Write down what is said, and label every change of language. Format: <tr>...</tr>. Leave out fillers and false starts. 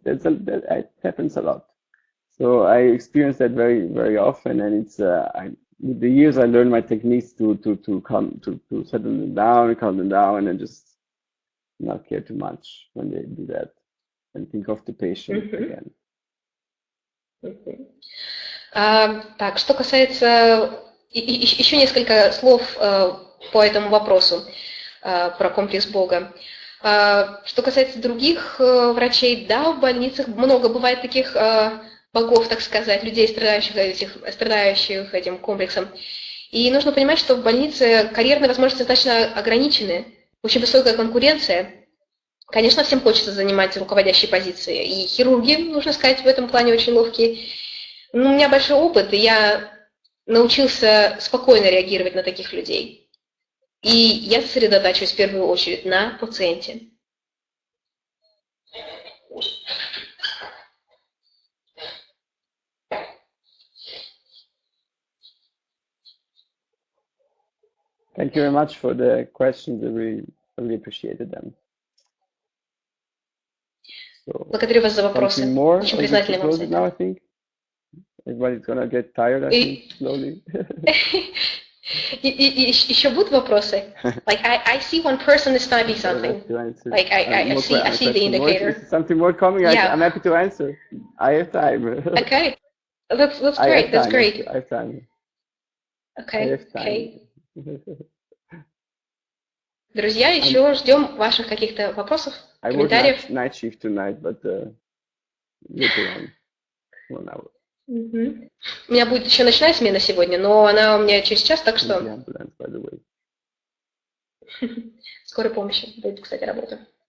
<en>That happens a lot. So I experience that very, very often, and it's with the years I learned my techniques to settle them down, calm them down, and just not care too much when they do that, and think of the patient again.</en> <ru>Так, что касается еще несколько слов по этому вопросу про комплекс Бога. Что касается других врачей, да, в больницах много бывает таких богов, так сказать, людей, страдающих этим комплексом. И нужно понимать, что в больнице карьерные возможности достаточно ограничены, очень высокая конкуренция. Конечно, всем хочется занимать руководящие позиции, и хирурги, нужно сказать, в этом плане очень ловкие. Но у меня большой опыт, и я научился спокойно реагировать на таких людей. И я сосредотачиваюсь в первую очередь на пациенте.</ru> <en>Thank you very much for the questions. I really appreciated them. So,</en> <ru>благодарю вас за вопросы. Очень признательна вам за это.</ru> <en>Now, I think everybody's gonna get tired. I think slowly.</en> <ru>Еще будут вопросы?</ru> <en>Like I see one person is typing something. Like I see the indicator. Something more coming. Yeah. I'm happy to answer. I have time. Okay, that's great. That's great. I have time. Okay.</en> <ru>Друзья, еще ждем ваших каких-то вопросов, комментариев.</ru> <en>I work night shift tonight, but later on, 1 hour.</en> <ru>У меня будет еще ночная смена сегодня, но она у меня через час, так что... Скорой помощи будет, кстати, работа.</ru>